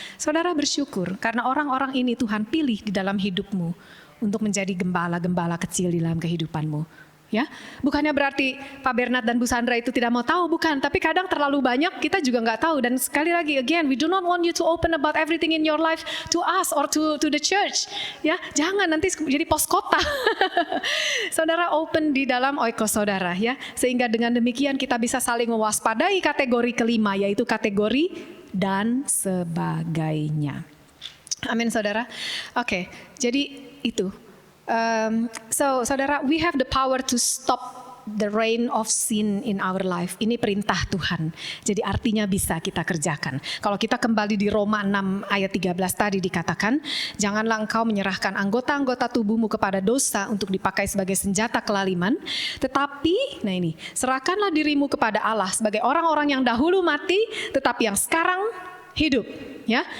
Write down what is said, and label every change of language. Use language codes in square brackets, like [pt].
[id] Saudara bersyukur karena orang-orang ini Tuhan pilih di dalam hidupmu untuk menjadi gembala-gembala kecil di dalam kehidupanmu. Ya, bukannya berarti Pak Bernard dan Bu Sandra itu tidak mau tahu, bukan. Tapi kadang terlalu banyak kita juga nggak tahu. Dan sekali lagi, [en] again, we do not want you to open about everything in your life to us or to the church. [id] Ya, jangan nanti jadi pos kota. Saudara open di dalam oikos saudara, ya, sehingga dengan demikian kita bisa saling mewaspadai kategori kelima, yaitu kategori dan sebagainya. Amin, saudara. Oke, jadi itu. [en] So saudara, we have the power to stop the reign of sin in our life. [id] Ini perintah Tuhan. Jadi artinya bisa kita kerjakan. Kalau kita kembali di Roma 6 ayat 13 tadi dikatakan, janganlah engkau menyerahkan anggota-anggota tubuhmu kepada dosa untuk dipakai sebagai senjata kelaliman, tetapi, nah ini, serahkanlah dirimu kepada Allah sebagai orang-orang yang dahulu mati, tetapi yang sekarang hidup, ya.